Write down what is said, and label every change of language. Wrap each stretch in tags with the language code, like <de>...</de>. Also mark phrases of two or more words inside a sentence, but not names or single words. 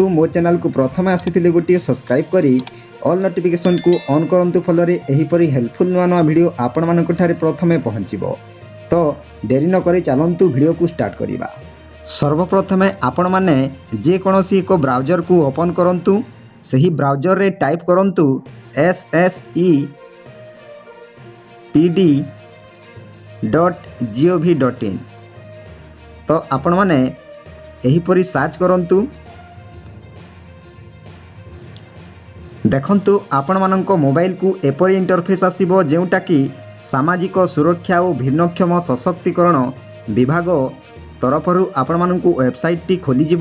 <or>ମୋ ଚ୍ୟାନେଲକୁ ପ୍ରଥମେ ଆସିଥିଲେ ଗୋଟିଏ ସବସ୍କ୍ରାଇବ୍ କରି ଅଲ୍ ନୋଟିଫିକେସନକୁ ଅନ୍ କରନ୍ତୁ। ଫଳରେ ଏହିପରି ହେଲ୍ପଫୁଲ୍ ନୂଆ ନୂଆ ଭିଡ଼ିଓ ଆପଣମାନଙ୍କଠାରେ ପ୍ରଥମେ ପହଞ୍ଚିବ। ତ ଡେରି ନ କରି ଚାଲନ୍ତୁ ଭିଡ଼ିଓକୁ ଷ୍ଟାର୍ଟ କରିବା। ସର୍ବପ୍ରଥମେ ଆପଣମାନେ ଯେକୌଣସି ଏକ ବ୍ରାଉଜରକୁ ଓପନ୍ କରନ୍ତୁ। ସେହି ବ୍ରାଉଜରରେ ଟାଇପ୍ କରନ୍ତୁ ssepd.gov.in। ତ ଆପଣମାନେ ଏହିପରି ସର୍ଚ୍ଚ କରନ୍ତୁ। ଦେଖନ୍ତୁ, ଆପଣମାନଙ୍କ ମୋବାଇଲକୁ ଏପରି ଇଣ୍ଟରଫେସ୍ ଆସିବ, ଯେଉଁଟାକି ସାମାଜିକ ସୁରକ୍ଷା ଓ ଭିନ୍ନକ୍ଷମ ସଶକ୍ତିକରଣ ବିଭାଗ ତରଫରୁ ଆପଣମାନଙ୍କୁ ୱେବସାଇଟ୍ଟି ଖୋଲିଯିବ।</or>